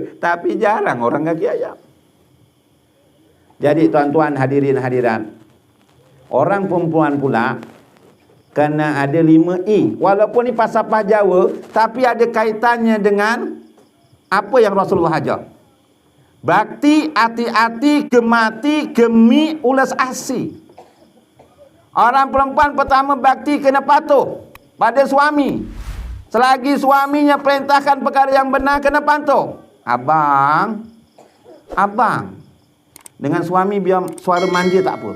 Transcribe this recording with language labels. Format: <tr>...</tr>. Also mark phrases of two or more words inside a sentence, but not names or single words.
<ms>Tapi jarang orang kaki ayam. Jadi tuan-tuan hadirin hadirat, orang perempuan pula kena ada 5E. Walaupun ni falsafah Jawa, tapi ada kaitannya dengan apa yang Rasulullah ajar.</ms> <jv>Bakti, ati-ati, gemati, gemi, ulas asi.</jv> <ms>Orang perempuan pertama bakti kena patuh pada suami. Selagi suaminya perintahkan perkara yang benar, kena patuh. Abang, dengan suami biar suara manja tak apa.</ms>